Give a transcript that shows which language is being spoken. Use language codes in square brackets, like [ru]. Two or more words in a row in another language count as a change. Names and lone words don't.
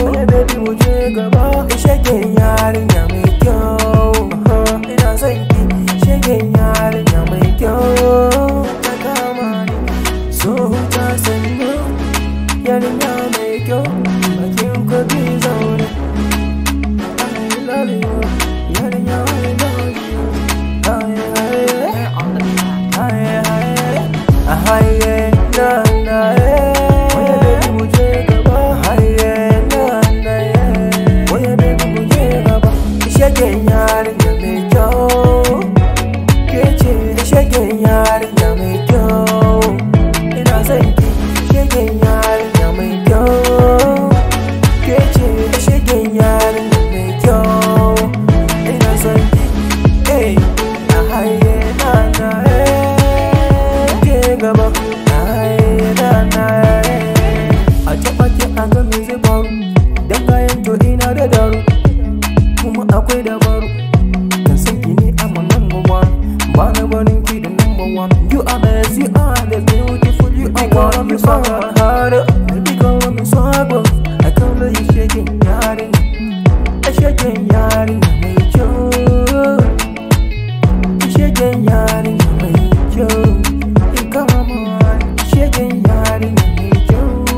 [ha] Baby, mu je gaba. Shegen yarinya mai kyau. Ina son ki, shegen yarinya mai kyau. Ta kama ni, so huta sannu. Yarinya mai kyau, bakin kogi zaune. [en] I love you, yarinya, I love you. Aye, aye. We're on the track. Aye, aye. Aye, na, na, eh. Oya, baby, [ha] mu je gaba. Aye, na, na, eh. Oya, baby, mu je gaba. Shegen yarinya. yarinya mai kyau. Ke ce shegen yarinya mai kyau. Ina son ki, shegen yarinya mai kyau. Ke ce shegen yarinya mai kyau. Ina son ki, eh, na haye na na, eh. Ke gaba, na haye na na, eh. A taɓa ki a ga me faru. Dan kayan to ina da daru. Kuma akwai dabaru. Kan san ki ne [en] I'm a number one. [ha] Ba na barin ki da [en] number one. You are best, you are the beautiful, you are one. You are my heart. Baby, call me Swagger. I call you shaking yarinya. [ha] A shaking yarinya mai kyau. Shegen yarinya mai kyau, in kama mun. Shegen yarinya mai kyau.